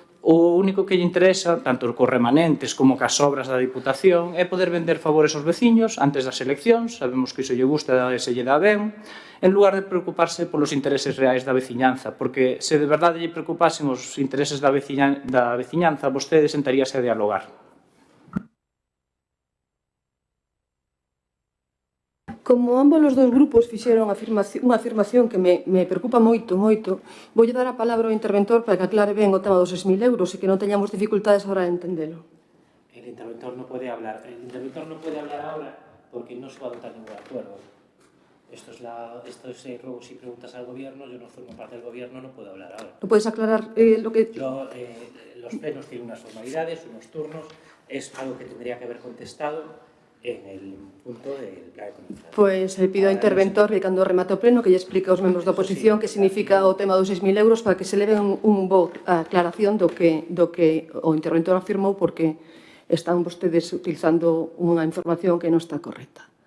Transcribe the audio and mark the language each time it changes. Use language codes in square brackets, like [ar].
[gl] O único que lle interesa, tanto cos remanentes como cas obras da Diputación, é poder vender favores aos veciños antes das eleccións, sabemos que iso lle gusta e se lle dá ben, en lugar de preocuparse polos intereses reais da veciñanza, porque se de verdade lle preocupasen os intereses da veciñanza, vostede sentaríase a dialogar. Como ambos os dous grupos fixeron unha afirmación que me preocupa moito, voulle dar a palabra ao interventor para que aclare ben o tema dos 6.000 euros e que non teñamos dificultades ahora en entendelo. [es] El interventor no puede hablar. El interventor no puede hablar ahora porque no se va a votar ningún acuerdo. Estos robos y preguntas al gobierno, yo no formo parte del gobierno, no puedo hablar ahora. ¿No puedes aclarar lo que...? Los plenos tienen unas formalidades, unos turnos, es algo que tendría que haber contestado en el punto del plan económico. [gl] Pois pido ao interventor que cando remate o pleno que lle explique aos membros da oposición que significa o tema dos 6.000 euros para que se leven un bo aclaración do que o interventor afirmou porque están vostedes utilizando unha información que non está correcta.